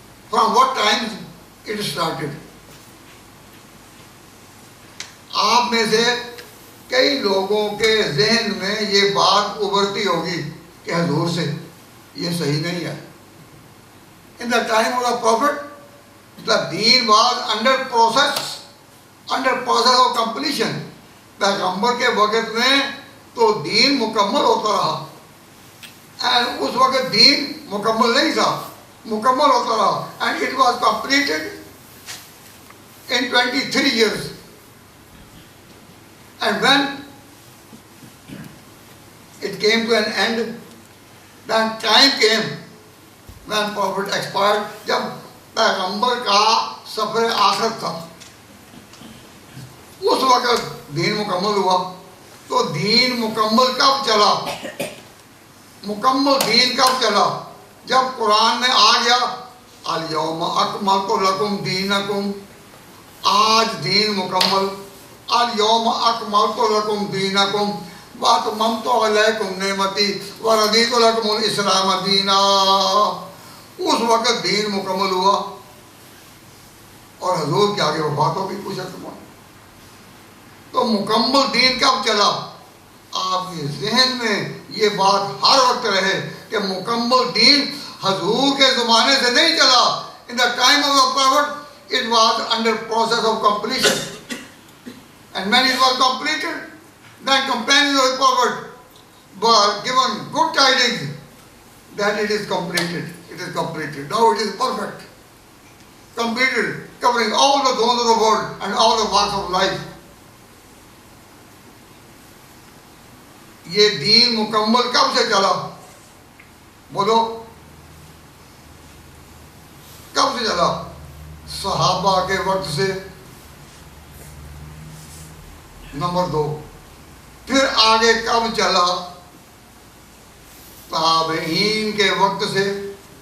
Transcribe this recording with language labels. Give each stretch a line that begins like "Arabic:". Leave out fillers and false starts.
English: From what time it started.
Urdu: آپ میں سے کئی لوگوں کے ذہن میں یہ بات ابھرتی ہوگی کہ حضور سے یہ صحیح نہیں ہے.
English: In the time of the Prophet, the deen was under process of completion.
Urdu: پیغمبر کے وقت میں تو دین مکمل ہوتا رہا, and اس وقت دین مکمل نہیں تھا, مکمل ہوتا رہا,
English: and it was completed in 23 years. And when it came to an end, then time came when Prophet expired,
Urdu: جب پیغمبر کا سفر آخرت تھا, اس وقت دین مکمل ہوا. تو دین مکمل کب چلا, مکمل دین کب چلا؟ جب قرآن میں آ گیا
Arabic: الیوم اکملت لکم دینکم,
Urdu: آج دین مکمل.
Arabic: الیوم اکملت لکم دینکم واتممت علیکم نعمتی ورضیت لکم الاسلام دینا.
Urdu: اس وقت دین مکمل ہوا اور حضور کے آگے وفات ہو گئی کچھ عرصہ. تو مکمل دین کب چلا؟ آپ کے ذہن میں یہ بات ہر وقت رہے کہ مکمل دین حضور کے زمانے سے نہیں چلا.
English: In the time of the Prophet, it was under process of completion. And when it was completed, then companions of the Prophet were given good tidings that it is completed. It is completed. Now it is perfect. Completed, covering all the zones of the world and all the walks of life.
Urdu: یہ دین مکمل کب سے چلا؟ بولو. کب سے چلا؟ صحابہ کے وقت سے، نمبر 2۔ پھر آگے کب چلا؟ تابعین کے وقت سے۔